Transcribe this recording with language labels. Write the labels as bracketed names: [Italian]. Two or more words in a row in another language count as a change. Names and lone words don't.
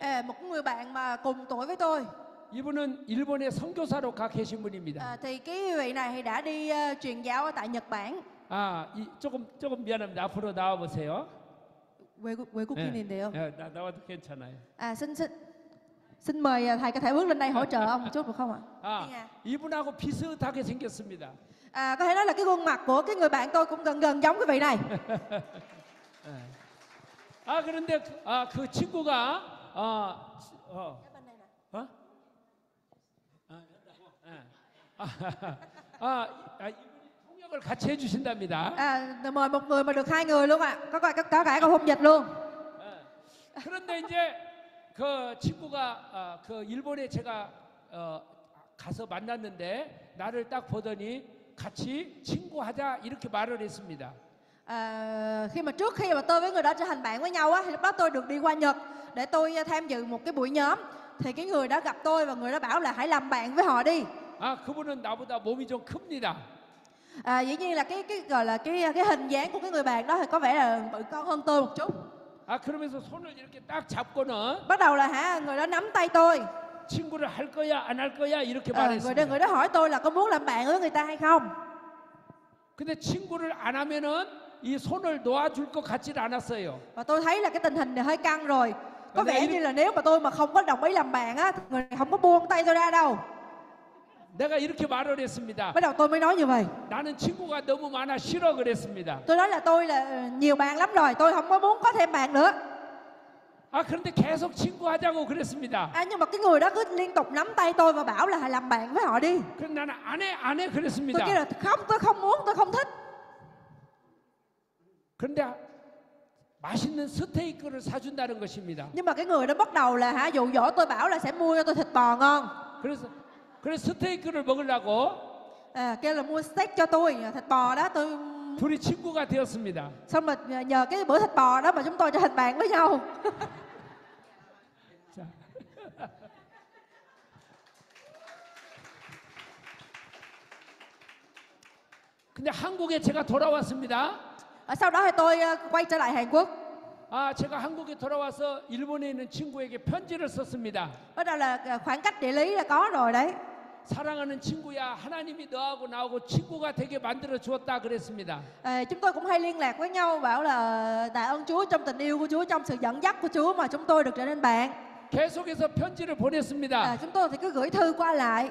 [Vietnamese] một người bạn mà cùng tuổi với tôi. [Korean] 이분은 일본에 선교사로 가 계신 분입니다. [Vietnamese] Thì cái vị này thì đã đi truyền giáo ở tại Nhật Bản. [Korean] 조금 미안합니다. 앞으로 나와 보세요. 외국인인데요. 나와도 괜찮아요. [Vietnamese] Xin mời thầy có thể bước lên đây hỗ trợ ông một chút được không ạ? [Korean] 이분하고 비슷하게 생겼습니다. [Vietnamese] Có thể nói là cái gương mặt của cái người bạn tôi cũng gần giống cái vị này. [Korean] 그런데 그 친구가 이분이 통역을 같이 해주신답니다. [Vietnamese] Mời một người mà được hai người luôn ạ. Có cả câu thông dịch luôn. [Korean] 그런데 이제 그 친구가 그 일본에 제가 가서 만났는데 나를 딱 보더니 같이 친구하자 이렇게 말을 했습니다. [Vietnamese] Trước khi mà tôi với người đó trở thành bạn với nhau á, thì lúc đó tôi được đi qua Nhật để tôi tham dự một cái buổi nhóm. Thì cái người đó gặp tôi và người đó bảo là hãy làm bạn với họ đi. [Korean] 그분은 나보다 몸이 좀 큽니다. [Vietnamese] Dĩ nhiên là cái gọi là cái hình dáng của cái người bạn đó thì có vẻ là bự con hơn tôi một chút. [Korean] 그러면서 손을 이렇게 딱 잡고는 [Vietnamese] Bắt đầu là người đó nắm tay tôi. [Korean] 친구를 할 거야 안 할 거야 이렇게 말했습니다. [Vietnamese] Người đó hỏi tôi là có muốn làm bạn với người ta hay không. [Korean] 근데 친구를 안 하면은 이 손을 놓아줄 것 같지는 않았어요. [Vietnamese] Và tôi thấy là cái tình hình này hơi căng rồi. Có vẻ như là nếu mà tôi mà không có đồng ý làm bạn á, thì người này không có buông tay tôi ra đâu. [Korean] 내가 이렇게 말을 했습니다. [Vietnamese] Bắt đầu tôi mới nói như vậy. [Korean] 나는 친구가 너무 많아 싫어 그랬습니다. [Vietnamese] Tôi nói là tôi là nhiều bạn lắm rồi, tôi không có muốn có thêm bạn nữa. [Korean] 그런데 계속 친구하자고 그랬습니다. [Vietnamese] Nhưng mà cái người đó cứ liên tục nắm tay tôi và bảo là hãy làm bạn với họ đi. [Korean] 그럼 나는 안 해 그랬습니다. [Vietnamese] Tôi kêu là không, tôi không muốn, tôi không thích. [Korean] 그런데 맛있는 스테이크를 사준다는 것입니다. [Vietnamese] Nhưng mà cái người đó bắt đầu là dụ dỗ tôi bảo là sẽ mua cho tôi thịt bò ngon. [Korean] 그래서 스테이크를 먹으려고 [Vietnamese] kêu là mua steak cho tôi, thịt bò đó tôi. [Korean] 둘이 친구가 되었습니다. [Vietnamese] Xong rồi nhờ cái bữa thịt bò đó mà chúng tôi trở thành bạn với nhau. [Korean] 근데 한국에 제가 돌아왔습니다. [Vietnamese] Sau đó thì tôi quay trở lại Hàn Quốc. [Korean] 제가 한국에 돌아와서 일본에 있는 친구에게 편지를 썼습니다. [Vietnamese] Bắt đầu là khoảng cách địa lý là có rồi đấy. [Korean] 사랑하는 친구야, 하나님이 너하고 나하고 친구가 되게 만들어 주었다 그랬습니다. [Vietnamese] Chúng tôi cũng hay liên lạc với nhau, bảo là tạ ơn Chúa trong tình yêu của Chúa, trong sự dẫn dắt của Chúa mà chúng tôi được trở nên bạn. [Korean] 계속해서 편지를 보냈습니다. [Vietnamese] Chúng tôi thì cứ gửi thư qua lại.